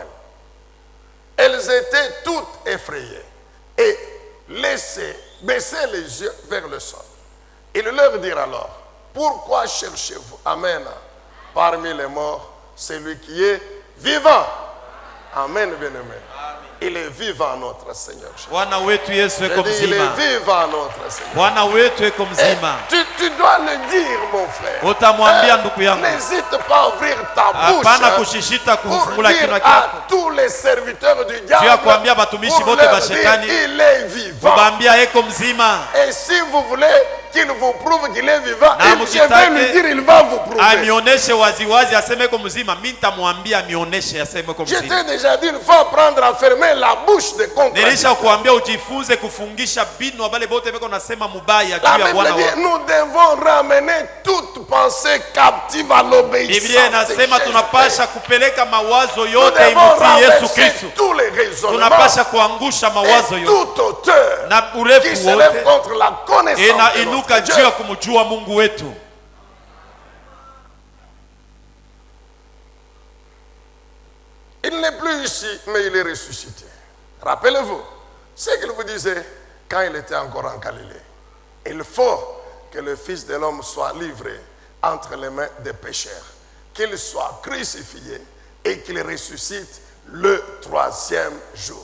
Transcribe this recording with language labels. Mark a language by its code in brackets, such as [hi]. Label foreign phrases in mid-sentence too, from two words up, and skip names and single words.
[fr] Elles étaient toutes effrayées et baissaient les yeux vers le sol. Ils leur dirent alors: pourquoi cherchez-vous, Amen, parmi les morts celui qui est vivant? Amen, bien-aimé. Il est vivant, notre Seigneur. [sw] Bwana wetu Yesu eko [fr] Il est [sw] mzima. [fr] vivant, notre Seigneur. [sw] Bwana wetu eko mzima. [fr] Tu dois le dire, mon frère. [sw] Utamwambia ndugu yangu. [fr] N'hésite pas à ouvrir ta bouche [sw] Hapana kushishita [fr] pour [sw] kufungula [fr] dire [sw] kinywa [fr] à [sw] chako. [fr] tous les serviteurs du [sw] Juu ya [fr] diable [sw] kuambia batumishi [fr] pour [sw] bote [fr] leur [sw] ba [fr] dire [sw] shetani, [fr] il est vivant. [sw] kubambia eko mzima. [fr] Et si vous voulez qu'il vous prouve qu'il est vivant, [sw] Na [fr] je vais lui dire, il va vous prouver. [sw] Amioneshe waziwazi aseme eko mzima. Mimi nitamwambia amioneshe aseme eko [fr] Je [sw] mzima. [fr] t'ai déjà dit, il faut apprendre à fermer la bouche des contradicteurs. [sw] Nilisha kuambia ujifunze kufungisha binu wabale bote beko nasema mubaya [fr] La [sw] juu ya Bwana [fr] Bible dit, [sw] wako. [fr] nous devons ramener toute pensée captive à l'obéissance. [sw] Biblia inasema [fr] de [sw] tunapasha [fr] Jésus. [sw] kupeleka mawazo [fr] Nous [sw] yote [fr] devons [sw] imutii Yesu [fr] renverser [sw] Kristo. [fr] tous les raisonnements [sw] Tunapasha kuangusha mawazo [fr] et [sw] yote [fr] tout auteur [sw] na [fr] qui [sw] urefu [fr] se lève [sw] wote [fr] contre la connaissance de notre [sw] inainuka [fr] Dieu. [sw] juu ya kumjua Mungu wetu. [fr] Il n'est plus ici, mais il est ressuscité. Rappelez-vous ce qu'il vous disait quand il était encore en Galilée. Il faut que le Fils de l'homme soit livré entre les mains des pécheurs, qu'il soit crucifié et qu'il ressuscite le troisième jour.